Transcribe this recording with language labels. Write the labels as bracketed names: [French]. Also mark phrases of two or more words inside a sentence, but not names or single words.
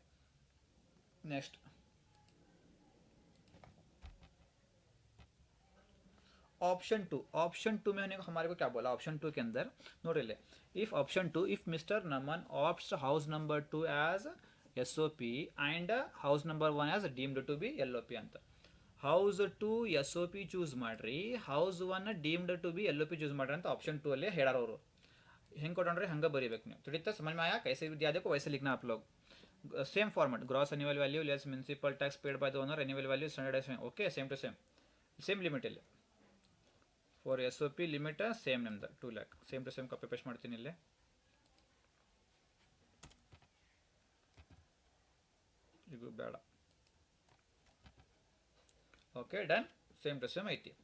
[English] next option 2. [Hindi] ऑप्शन 2 में हमारे को क्या बोला ऑप्शन 2 के अंदर नोट ले. [English] if option 2 if Mister Naman opts house number 2 as SOP and house number 1 as deemed to be LOP ಅಂತ. house 2 S O P choose ಮಾಡ್ರಿ, house 1 deemed to be L O P choose [Kannada] ಮಾಡ್ರಿ ಅಂತ ಆಪ್ಷನ್ 2 ಅಲ್ಲಿ ಹೇಳಾರ ಅವರು. ಹೆಂಗೆ ಕೊಟ್ಟರೆ ಹಂಗೆ ಬರೀಬೇಕು ನೀವು. ತಿಳಿತಾ [Hindi] समझ में आया? कैसे भी दिया देखो वैसे लिखना आप लोग. [English] same format gross annual value less municipal tax paid by the owner annual value standard OK same to same. same limit ಇಲ್ಲಿ for S O P limit same [Kannada] ನಮ್ದು 2 ಲ್ಯಾಕ್ [English] same to same copy paste [Kannada] ಮಾಡ್ತೀನಿ ಇಲ್ಲಿ. ಇದು ಬೇಡ. [English] OK done, same to same ಐತಿ.